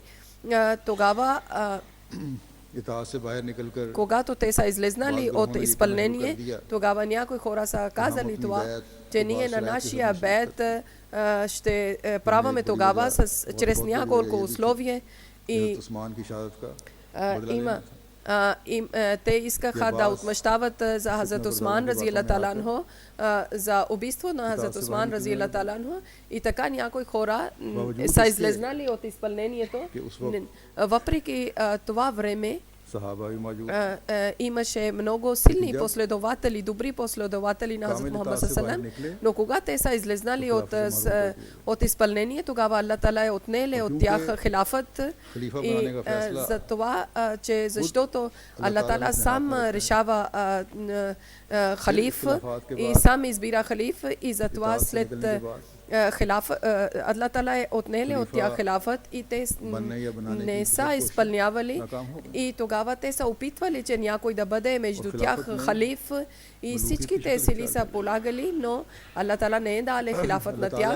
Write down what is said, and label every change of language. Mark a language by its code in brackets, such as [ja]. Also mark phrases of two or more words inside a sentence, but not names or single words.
[bg] Тогава когато те са излезнали от изпълнение, тогава някои хора са казали това, че ние на нашия бед ще праваме тогава чрез няколко условия И [ur] حضرت عثمان کی شہادت کا بدلہ [bg] има [ur] لینا تھا. [bg] те искаха да отмъщават за Хазрат Осман [ar] رضي الله تعالى عنه, [bg] за убийство на Хазрат Осман [ar] رضي الله تعالى عنه, [bg] и така някои хора са излезнали от изпълнението. Въпреки това време [ur] صحابہ بھی موجود [bg] имаше много силни последователи, добри последователи на Хазрат Мухаммад [ar] صلى الله عليه وسلم, [bg] но когато те са излезнали от изпълнение, тогава Аллах Таала е отнеле от тях хилафът, и за това, че защото Аллах Таала сам решава халиф и сам избира халиф, и за това след хилаф, Аллах Таала е отнеле от тях хилафът и те не са изпълнявали, и тогава те са опитвали, че някой да бъде между тях халиф, и всичките сили са полагали, но Аллах Таала не е дале хилафът на тях.